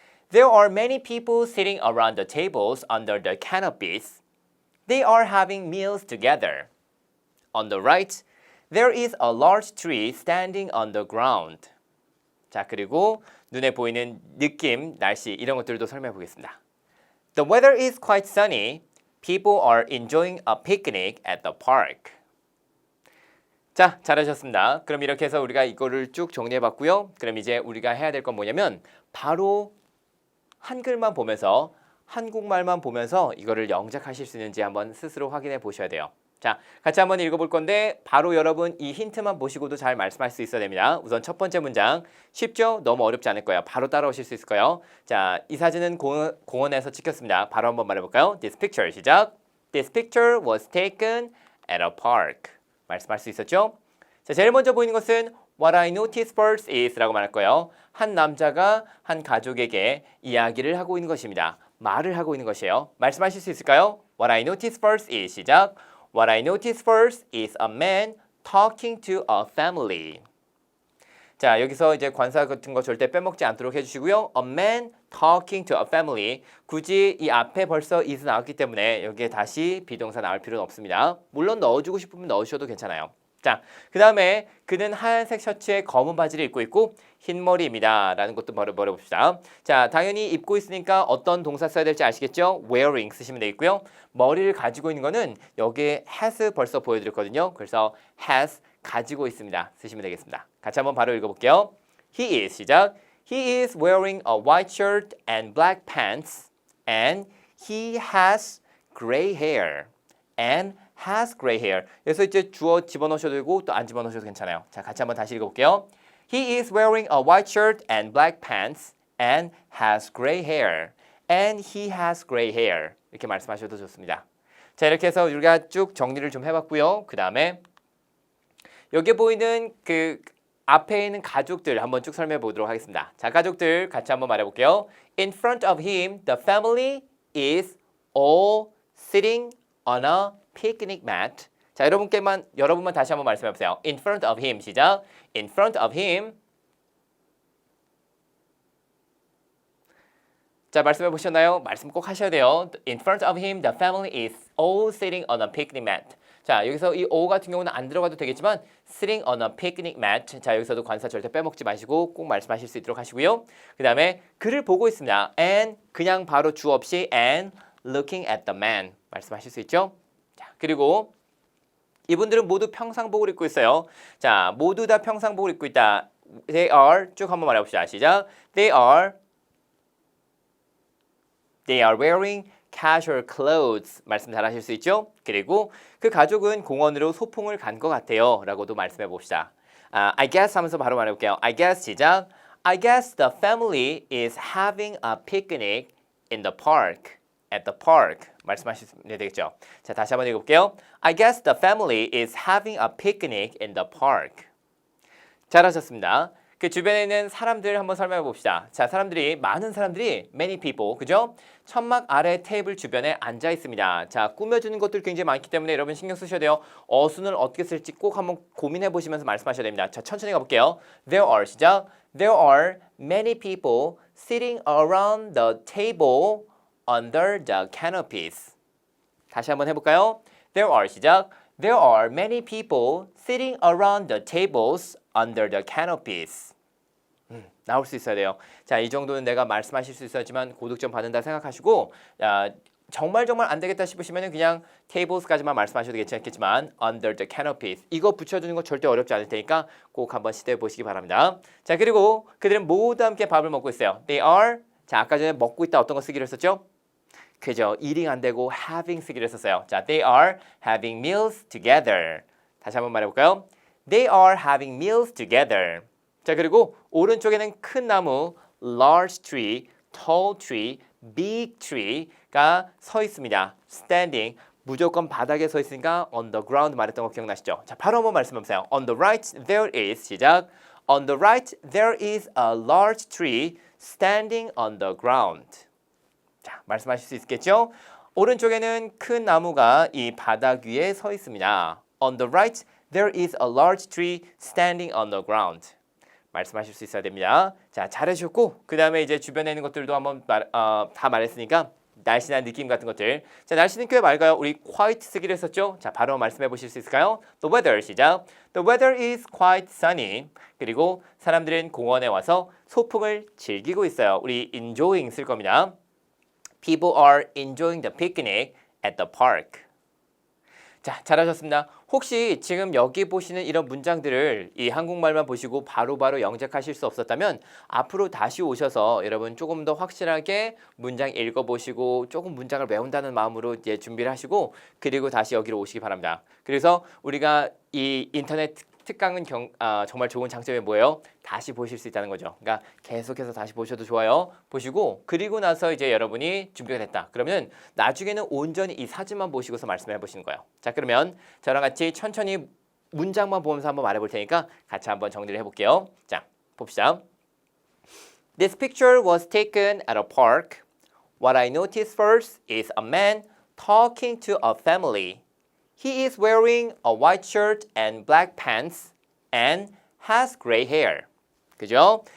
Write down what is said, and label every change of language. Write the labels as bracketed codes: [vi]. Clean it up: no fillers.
[en] There are many people sitting around the tables under the canopies. They are having meals together. On the right, there is a large tree standing on the ground. [ko] 자, 그리고 눈에 보이는 느낌, 날씨 이런 것들도 설명해 보겠습니다. [en] The weather is quite sunny. People are enjoying a picnic at the park. [ko] 자, 잘하셨습니다. 그럼 이렇게 해서 우리가 이거를 쭉 정리해 봤고요. 그럼 이제 우리가 해야 될 건 뭐냐면 바로 한글만 보면서 한국말만 보면서 이거를 영작하실 수 있는지 한번 스스로 확인해 보셔야 돼요. 자, 같이 한번 읽어볼 건데 바로 여러분 이 힌트만 보시고도 잘 말씀할 수 있어야 됩니다. 우선 첫 번째 문장 쉽죠? 너무 어렵지 않을 거예요. 바로 따라오실 수 있을 거예요. 자, 이 사진은 공원에서 찍혔습니다. 바로 한번 말해볼까요? [en] This picture 시작. This picture was taken at a park. [ko] 말씀할 수 있었죠? 자, 제일 먼저 보이는 것은 [en] What I noticed first is [ko] 라고 말할 거예요. 한 남자가 한 가족에게 이야기를 하고 있는 것입니다. 말을 하고 있는 것이에요. 말씀하실 수 있을까요? [en] What I noticed first is 시작. What I noticed first is a man talking to a family. [ko] 자, 여기서 이제 관사 같은 거 절대 빼먹지 않도록 해주시고요. [en] A man talking to a family. [ko] 굳이 이 앞에 벌써 is 나왔기 때문에 여기에 다시 비동사 나올 필요는 없습니다. 물론 넣어주고 싶으면 넣으셔도 괜찮아요. 자, 그 다음에 그는 하얀색 셔츠에 검은 바지를 입고 있고 흰 머리입니다. 라는 것도 버려봅시다. 자, 당연히 입고 있으니까 어떤 동사 써야 될지 아시겠죠? wearing 쓰시면 되겠고요. 머리를 가지고 있는 거는 여기에 has 벌써 보여드렸거든요. 그래서 has 가지고 있습니다. 쓰시면 되겠습니다. 같이 한번 바로 읽어볼게요. [en] He is 시작. He is wearing a white shirt and black pants and he has gray hair and has gray hair. [ko] 여기서 이제 주어 집어넣으셔도 되고 또 안 집어넣으셔도 괜찮아요. 자, 같이 한번 다시 읽어볼게요. [en] He is wearing a white shirt and black pants and has gray hair. And he has gray hair. [ko] 이렇게 말씀하셔도 좋습니다. 자, 이렇게 해서 우리가 쭉 정리를 좀 해봤고요. 그 다음에 여기 보이는 그 앞에 있는 가족들 한번 쭉 설명해 보도록 하겠습니다. 자, 가족들 같이 한번 말해볼게요. [en] In front of him, the family is all sitting on a picnic mat. [ko] 자, 여러분만 다시 한번 말씀해 보세요. [en] In front of him 시작. In front of him. [ko] 자, 말씀해 보셨나요? 말씀 꼭 하셔야 돼요. [en] In front of him, the family is all sitting on a picnic mat. [ko] 자, 여기서 이 all 같은 경우는 안 들어가도 되겠지만 [en] sitting on a picnic mat. [ko] 자, 여기서도 관사 절대 빼먹지 마시고 꼭 말씀하실 수 있도록 하시고요. 그 다음에 그를 보고 있습니다. [en] And [ko] 그냥 바로 주 없이 [en] and looking at the man. [ko] 말씀하실 수 있죠? 자, 그리고 이분들은 모두 평상복을 입고 있어요. 자, 모두 다 평상복을 입고 있다. [en] They are [ko] 쭉 한번 말해봅시다. 시작. [en] They are wearing casual clothes. [ko] 말씀 잘 하실 수 있죠? 그리고 그 가족은 공원으로 소풍을 간 것 같아요. 라고도 말씀해 봅시다. [en] I guess [ko] 하면서 바로 말해볼게요. [en] I guess 시작. I guess the family is having a picnic in the park. at the park. [ko] 말씀하시면 되겠죠. 자, 다시 한번 읽어볼게요. [en] I guess the family is having a picnic in the park. [ko] 잘하셨습니다. 그 주변에 있는 사람들 한번 설명해 봅시다. 자, 많은 사람들이 [en] many people, [ko] 그죠? 천막 아래 테이블 주변에 앉아 있습니다. 자, 꾸며주는 것들 굉장히 많기 때문에 여러분 신경 쓰셔야 돼요. 어순을 어떻게 쓸지 꼭 한번 고민해 보시면서 말씀하셔야 됩니다. 자, 천천히 가볼게요. [en] There are, 시작. There are many people sitting around the table under the canopies. [ko] 다시 한번 해볼까요? [en] There are, 시작. There are many people sitting around the tables under the canopies. [ko] 나올 수 있어야 돼요. 자, 이 정도는 내가 말씀하실 수 있었지만 고득점 받는다 생각하시고 정말 안 되겠다 싶으시면 그냥 tables까지만 말씀하셔도 괜찮겠지만 [en] under the canopies [ko] 이거 붙여주는 거 절대 어렵지 않을 테니까 꼭 한번 시도해 보시기 바랍니다. 자, 그리고 그들은 모두 함께 밥을 먹고 있어요. [en] They are, [ko] 자, 아까 전에 먹고 있다 어떤 거 쓰기로 했었죠? 그죠? eating 안 되고 having 쓰기로 했었어요. [en] 자, they are having meals together. [ko] 다시 한번 말해볼까요? [en] They are having meals together. [ko] 자, 그리고 오른쪽에는 큰 나무, [en] large tree, tall tree, big tree [ko] 가 서 있습니다. standing, 무조건 바닥에 서 있으니까 [en] on the ground [ko] 말했던 거 기억나시죠? 자, 바로 한번 말씀해보세요. [en] On the right, there is, 시작. On the right, there is a large tree standing on the ground. [ko] 자, 말씀하실 수 있겠죠? 오른쪽에는 큰 나무가 이 바닥 위에 서 있습니다. [en] On the right, there is a large tree standing on the ground. [ko] 말씀하실 수 있어야 됩니다. 자, 잘해주셨고 그 다음에 이제 주변에 있는 것들도 한번 다 말했으니까 날씨나 느낌 같은 것들. 자, 날씨는 꽤 맑아요. 우리 quite 쓰기로 했었죠? 자, 바로 말씀해 보실 수 있을까요? [en] The weather, 시작. The weather is quite sunny. [ko] 그리고 사람들은 공원에 와서 소풍을 즐기고 있어요. 우리 enjoying 쓸 겁니다. [en] People are enjoying the picnic at the park. [ko] 자, 잘하셨습니다. 혹시 지금 여기 보시는 이런 문장들을 이 한국말만 보시고 바로바로 영작하실 수 없었다면 앞으로 다시 오셔서 여러분 조금 더 확실하게 문장 읽어보시고 조금 문장을 외운다는 마음으로 이제 준비를 하시고 그리고 다시 여기로 오시기 바랍니다. 그래서 우리가 이 인터넷 특강은 정말 좋은 장점이 뭐예요? 다시 보실 수 있다는 거죠. 그러니까 계속해서 다시 보셔도 좋아요. 보시고 그리고 나서 이제 여러분이 준비가 됐다. 그러면 나중에는 온전히 이 사진만 보시고서 말씀해 보시는 거예요. 자, 그러면 저랑 같이 천천히 문장만 보면서 한번 말해 볼 테니까 같이 한번 정리를 해볼게요. 자, 봅시다. [en] This picture was taken at a park. What I noticed first is a man talking to a family. He is wearing a white shirt and black pants and has gray hair. [ko] 그죠?